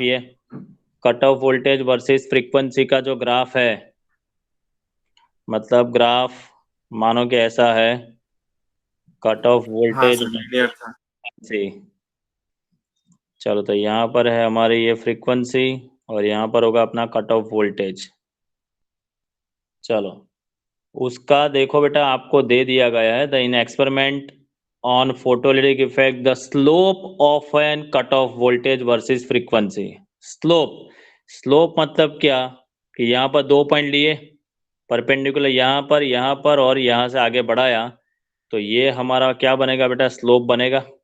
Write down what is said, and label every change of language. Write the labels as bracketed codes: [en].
[hi] ये cut off voltage versus frequency का जो ग्राफ है, मतलब ग्राफ मानो कि ऐसा है, कट ऑफ हाँ वोल्टेज सर, क्लियर था। से। चलो तो यहाँ पर है हमारी ये फ्रीक्वेंसी और यहाँ पर होगा अपना कट ऑफ वोल्टेज। चलो उसका देखो बेटा, आपको दे दिया गया है [en] The in experiment on photoelectric effect the slope of an cutoff voltage versus frequency. [hi] slope मतलब क्या कि यहाँ पर 2 पॉइंट लिए, परपेंडिकुलर यहाँ पर और यहाँ से आगे बढ़ाया, तो ये हमारा क्या बनेगा बेटा, स्लोप बनेगा.